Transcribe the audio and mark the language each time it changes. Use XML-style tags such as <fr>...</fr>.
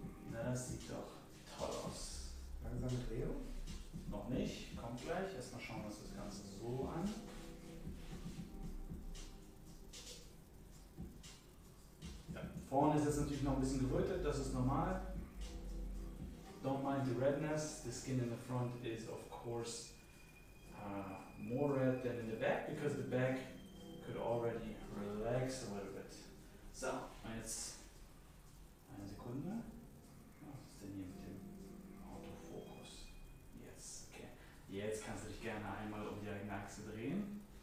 <de>Na, das sieht doch toll aus. Langsame Drehung. Noch nicht, kommt gleich. Erstmal schauen wir uns das Ganze so an. Ja, vorne ist jetzt natürlich noch ein bisschen gerötet, das ist normal.</de> <en>Don't mind the redness. The skin in the front is of course more red than in the back because the back could already relax a little bit.</en> <de>So, jetzt eine Sekunde. Was ist denn hier mit dem Autofokus? Jetzt, okay. Jetzt kannst du dich gerne einmal um die eigene Achse drehen.</de>